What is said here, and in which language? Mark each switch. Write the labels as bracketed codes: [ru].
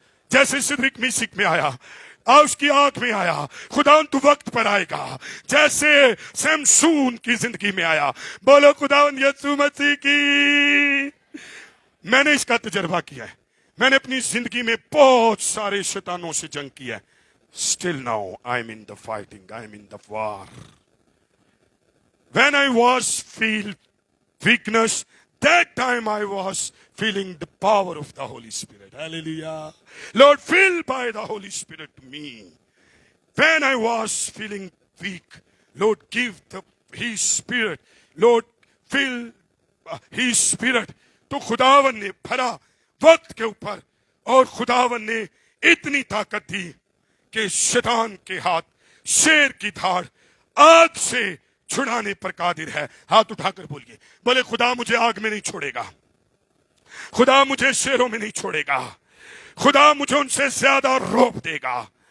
[ur] جیسے سدرک میشک میں آیا, اس کی آنکھ میں آیا, خداون تو وقت پر آئے گا. جیسے سمسون کی زندگی میں آیا. بولو خداون یسوع مسیح کی. میں نے اس کا تجربہ کیا ہے. میں نے اپنی زندگی میں بہت سارے شیطانوں سے جنگ کی ہے. [en] Still now I am in the fighting, I am in the war. When I was feel weakness, that time I was feeling the power of the Holy Spirit. Hallelujah. Lord, fill by the Holy Spirit to me. When I was feeling weak, Lord, give His Spirit. Lord, fill His Spirit. [ur] تو خداون نے بھرا وقت کے اوپر, اور خداون نے اتنی طاقت دی کہ شیطان کے ہاتھ شیر کی دھاڑ آگ سے چھڑانے پر قادر ہے. ہاتھ اٹھا کر بولیے, بولے خدا مجھے آگ میں نہیں چھوڑے گا, خدا مجھے شیروں میں نہیں چھوڑے گا, خدا مجھے ان سے زیادہ روب دے گا.